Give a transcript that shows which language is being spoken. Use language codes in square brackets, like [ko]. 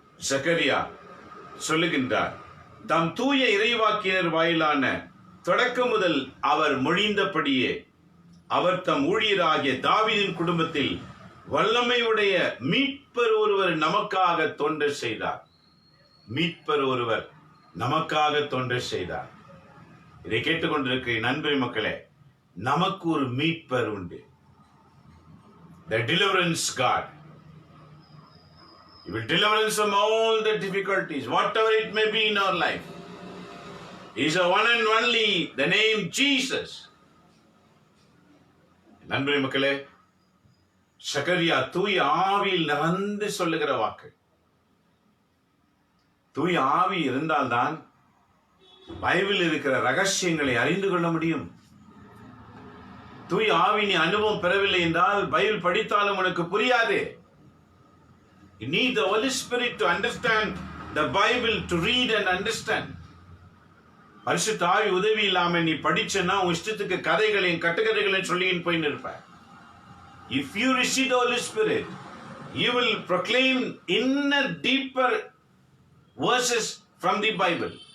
[ta] சக்கரியா சொல்லுகின்றார், தம் தூய இறைவாக்கினர் வாயிலான தொடக்க முதல் அவர் மொழிந்தபடியே அவர் தம் ஊழியராகிய தாவீதின் குடும்பத்தில் வல்லமையுடைய மீட்பர் ஒருவர் நமக்காக தொண்டு செய்தார். மீட்பர் ஒருவர் நமக்காக தொண்டு செய்தார். இதை கேட்டுக்கொண்டிருக்கிற நண்பரே மக்களே, நமக்கு ஒரு மீட்பர் உண்டு. [en] The deliverance God. He will deliver us from all the difficulties, whatever it may be in our life. He is a one and only, the name Jesus. [ta] நண்பரே மக்களே, சக்கரியா தூய ஆவியில் நிறந்து சொல்லுகிற வாக்கு. தூய ஆவி இருந்தால்தான் பைபிளில் இருக்கிற ரகசியங்களை அறிந்து கொள்ள முடியும். தூய ஆவியின் அனுபவம் பெறவில்லை என்றால் பைபிள் படித்தாலும் உனக்கு புரியாது. [en] You need the Holy Spirit to understand the Bible to read and understand. [ta] பரிசுத்த ஆவி உதவி இல்லாம நீ படிச்சனா உன் இஷ்டத்துக்கு கதைகளையும் கட்டுக்கதைகளையும் சொல்லின்னு போயின்னு இருப்ப. [en] If you receive the Holy Spirit, you will proclaim inner deeper verses from the Bible.